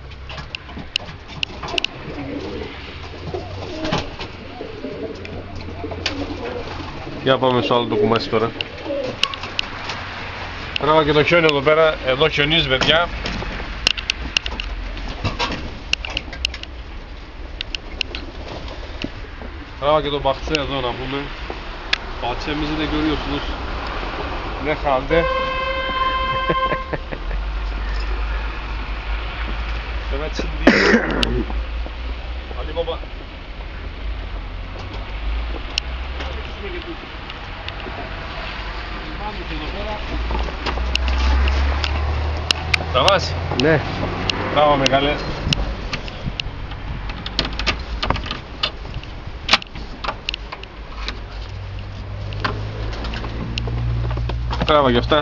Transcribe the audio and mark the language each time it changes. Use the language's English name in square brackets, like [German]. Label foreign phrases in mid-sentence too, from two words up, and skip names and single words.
[Greek] Για πάμε στο άλλο το κουμάσι τώρα. Τράβα και το χιόνι εδώ πέρα. Εδώ χιονίζει παιδιά. Τράβα και το μπαχτσέ εδώ να πούμε. [Turkish] Bahçemizi de görüyorsunuz. Ne halde? Evet şimdi Ali Baba. [Greek] Σταμάς. Ναι. Μπράβο μεγάλε. Τράβα και αυτά.